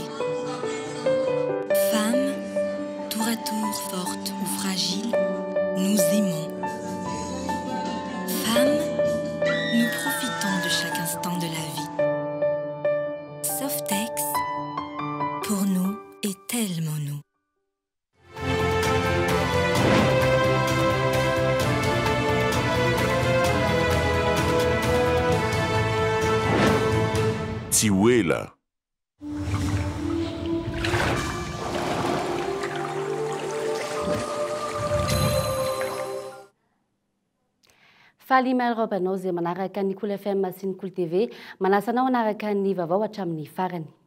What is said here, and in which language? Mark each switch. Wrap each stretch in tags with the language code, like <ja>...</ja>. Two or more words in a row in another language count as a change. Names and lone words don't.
<fr>Femmes, tour à tour fortes ou fragiles, nous aimons. Femmes, nous profitons de chaque instant de la vie. Softex, pour nous et tellement nous. Tiwela.</fr> <mg>Faly maharobanao zay manaraka ny Cool FM sy ny Cool TV, manasanao anaraka ny vaovao hatramin'ny farany.</mg>